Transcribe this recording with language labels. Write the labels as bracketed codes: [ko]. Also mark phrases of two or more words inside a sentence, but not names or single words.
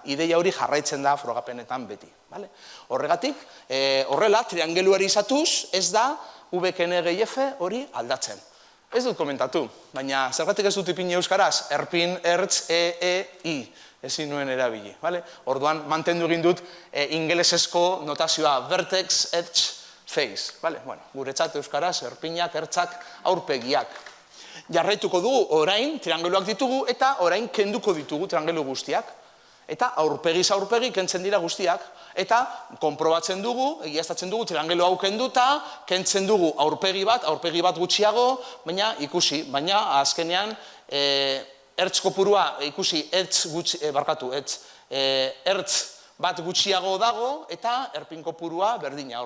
[eu] Ideia hori jarraitzen da frogapenetan beti. Horregatik, horrela, triangeluarizatuz, ez da, ken e gehi f hori aldatzen. Ez dut komentatu, baina zergatik ez dut ipini euskaraz, erpin, ertz, i. Ezin nuen erabili. Orduan, mantendu egin dut ingelesezko notazioa [en] vertex, edge, face. [eu] Guretzat euskaraz, erpinak, ertzak, aurpegiak. Jarraituko dugu, orain, triangeluak ditugu, eta orain kenduko ditugu triangelu guztiak. Eta aurpegiz aurpegi kentzen dira guztiak. Eta konprobatzen dugu, egiaztatzen dugu, triangelu hau kenduta, kentzen dugu aurpegi bat gutxiago, baina ikusi, baina azkenean, ertz kopurua ikusi ertz bat gutxiago dago eta erpin kopurua berdina.